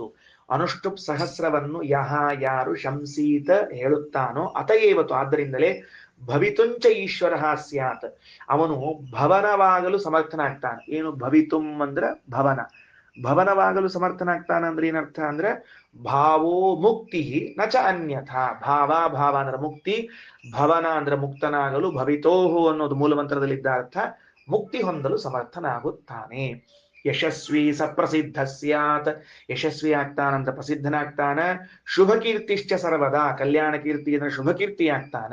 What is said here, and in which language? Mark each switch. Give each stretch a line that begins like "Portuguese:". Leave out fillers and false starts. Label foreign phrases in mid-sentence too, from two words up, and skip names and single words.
Kannada: ಅನುಷ್ಟುಪ್ ಸಹಸ್ರವನ್ನು ಯಾರು ಶಂಸೀತ ಹೇಳುತ್ತಾನೋ ಅತಏವತು, ಆದ್ದರಿಂದಲೇ
Sanskrit: ಭವಿತುಂಚ ಈಶ್ವರ ಸ್ಯಾತ್,
Kannada: ಅವನು ಭವನವಾಗಲು ಸಮರ್ಥನಾಗ್ತಾನೆ. ಏನು ಭವಿತುಂ ಅಂದ್ರ ಭವನ, ಭವನವಾಗಲು ಸಮರ್ಥನಾಗ್ತಾನ ಅಂದ್ರೆ ಏನರ್ಥ ಅಂದ್ರೆ
Sanskrit: ಭಾವೋ ಮುಕ್ತಿ ನಚ ಅನ್ಯಥಾ.
Kannada: ಭಾವ ಅಂದ್ರೆ ಮುಕ್ತಿ, ಭವನ ಅಂದ್ರೆ ಮುಕ್ತನಾಗಲು, ಭವಿತೋಹು ಅನ್ನೋದು ಮೂಲ ಮಂತ್ರದಲ್ಲಿದ್ದ ಅರ್ಥ. ಮುಕ್ತಿ ಹೊಂದಲು ಸಮರ್ಥನಾಗುತ್ತಾನೆ.
Sanskrit: ಯಶಸ್ವಿ ಸಪ್ರಸಿದ್ಧ ಸ್ಯಾತ್,
Kannada: ಯಶಸ್ವಿ ಆಗ್ತಾನಂತ ಪ್ರಸಿದ್ಧನಾಗ್ತಾನ.
Sanskrit: ಶುಭ ಕೀರ್ತಿಶ್ಚ ಸರ್ವದಾ,
Kannada: ಕಲ್ಯಾಣ ಕೀರ್ತಿ ಅಂದ್ರೆ ಶುಭ ಕೀರ್ತಿ ಆಗ್ತಾನ.